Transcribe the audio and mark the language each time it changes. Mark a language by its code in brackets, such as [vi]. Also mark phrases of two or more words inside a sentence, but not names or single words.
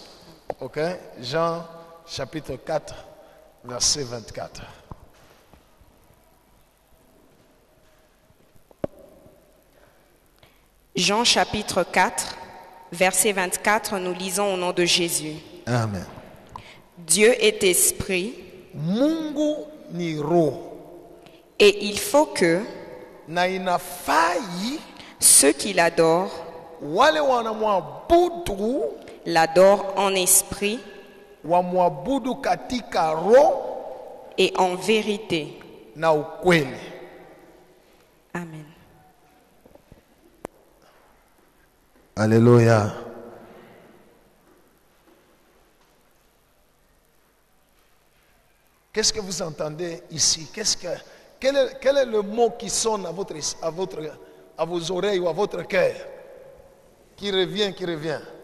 [fr] Ok? Jean chapitre 4, verset 24. Jean chapitre 4, verset 24, nous lisons au nom de Jésus. Amen. Dieu est esprit [sw] Mungu ni roho [fr] et il faut que [sw] na inafai [fr] ceux qui l'adorent [sw] wale wanamwabudu [fr] l'adorent en esprit [sw] wamwabudu katika roho [fr] et en vérité. [sw] na ukweli. [fr] Amen. Alléluia. Qu'est-ce que vous entendez ici? Quel est le mot qui sonne à vos oreilles ou à votre cœur?